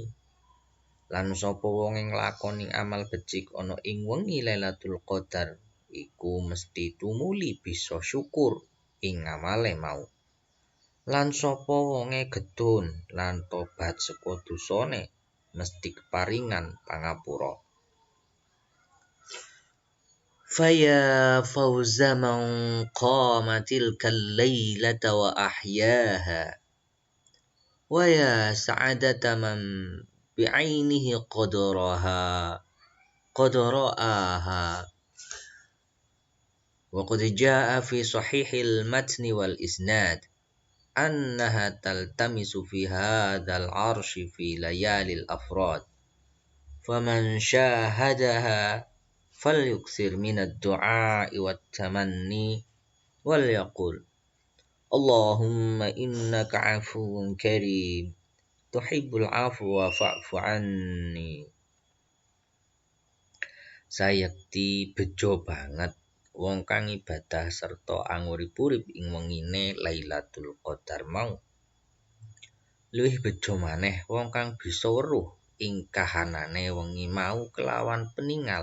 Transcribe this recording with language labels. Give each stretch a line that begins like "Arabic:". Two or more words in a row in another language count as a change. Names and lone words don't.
Javanese: Lan sapa wonge nglakoni amal becik ana ing wengi Lailatul Qadar iku mesti tumuli bisa syukur ing amale mau. Lan sapa wonge gedun lan tobat saka dosane mesti keparingan pangapura.
Arabic: فيا فوز من قام تلك الليلة وأحياها ويا سعادة من بعينه قدرها وقد جاء في صحيح المتن والإسناد أنها تلتمس في هذا العرش في ليالي الأفراد فمن شهدها فليكثر من الدعاء والتمني وليقل اللهم إنك عفو كريم تحب العفو فاعف عني.
Javanese: Sayekti bejo banget wong kang ibadah serta angurip-urip ing wengine Lailatul Qadar mau. Luwih bejo maneh wong kang bisa weruh ing kahanane wengi mau kelawan peningal.